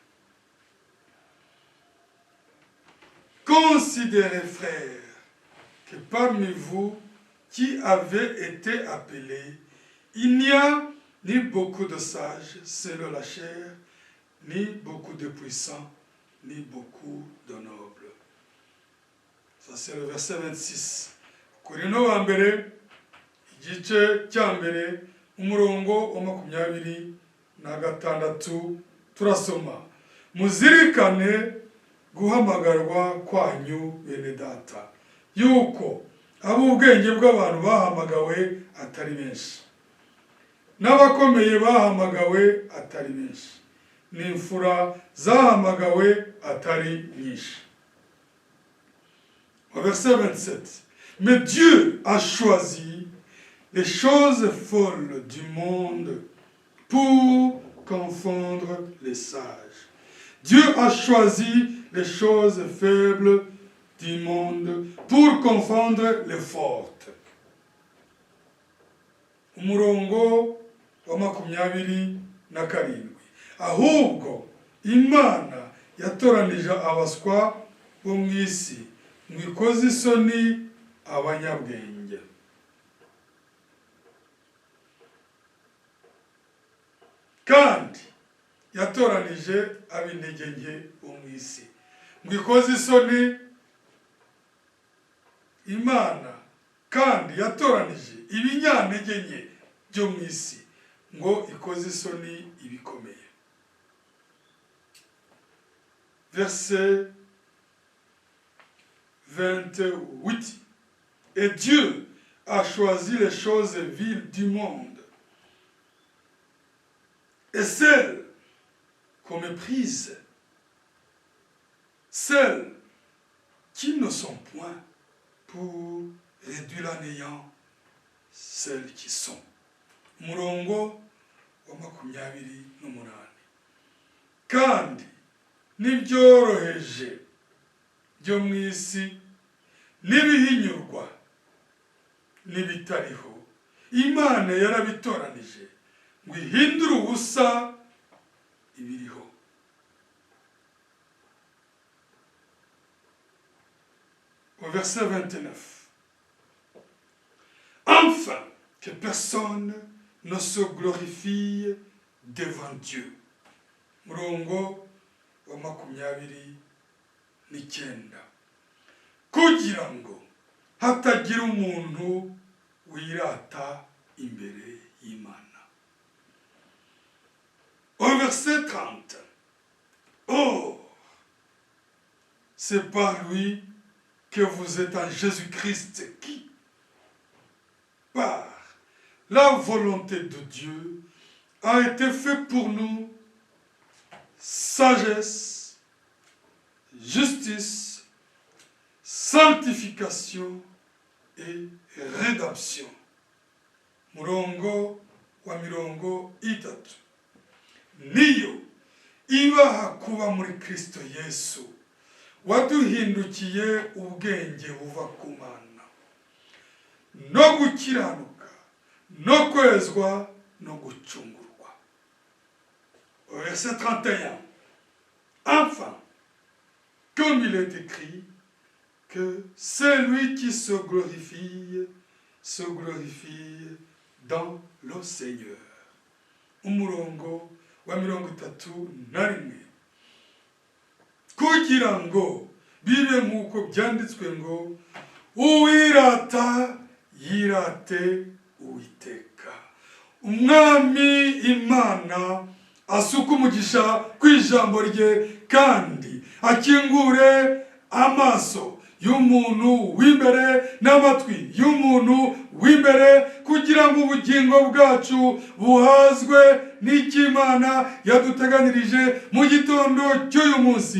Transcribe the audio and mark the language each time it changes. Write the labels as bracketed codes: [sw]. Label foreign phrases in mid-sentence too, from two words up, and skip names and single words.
[fr] Considérez, frères, que parmi vous qui avez été appelés, il n'y a ni beaucoup de sages selon la chair, ni beaucoup de puissants, ni beaucoup de nobles. Ça c'est le verset 26. [rw] Korinto wa mbere igice cya mbere umurongo wa 26 turasoma, muzirikane guhamagarwa kwanyu bene data, yuko ab'ubwenge bw'abantu bahamagawe atari benshi, n'abakomeye bahamagawe atari benshi, n'imfura zahamagawe atari nyinshi. [fr] Au verset 27, mais Dieu a choisi les choses folles du monde pour confondre les sages. Dieu a choisi les choses faibles du monde pour confondre les fortes. [rw] Umurongo wa 27. Ahubwo Imana yatoranije abaswa bo mu isi ngo ikoze isoni abanyabwenge. Kandi yatoranije ab'intege nke bo mu isi ngo ikoze isoni Imana, kandi yatoranije ibinyantege nke byo mu isi ngo ikoze isoni ibikomeye. [fr] Verset 28. Et Dieu a choisi les choses viles du monde et celles qu'on méprise, celles qui ne sont point, pour réduire à néant celles qui sont. [rw] Umurongo wa 28. Kandi n'ibyoroheje byo mu isi n'ibihinyurwa n'ibitariho, Imana yarabitoranije ngo ihindure ubusa ibiriho. [fr] Au verset 29. Enfin, que personne ne se glorifie devant Dieu. [rw] Murongo wa 29. Kugira ngo hatagira umuntu wirata imbere y'Imana. [fr] Au verset 30. Or, c'est par lui que vous êtes en Jésus-Christ qui, par la volonté de Dieu, a été fait pour nous sagesse, justice, sanctification et rédemption. [rw] Murongo wa 30. Niyo ibaha kuba muri Kristo Yesu, waduhindukiye ubwenge buva ku Mana, no gukiranuka, no kwezwa, no gucungurwa. [fr] Verset 31. Enfin, comme il est écrit, que celui qui se glorifie dans le Seigneur. [rw] Umurongo wa 31. Kugira ngo bibe nk'uko byanditswe ngo, uwirata yirate Uwiteka. Umwami Imana asuka umugisha kw'ijambo rye, kandi akingure amaso y'umuntu w'imbere n'amatwi y'umuntu w'imbere, kugira ngo ubugingo bwacu buhazwe n'Imana yaduteganirije mu gitondo cy'uyu munsi.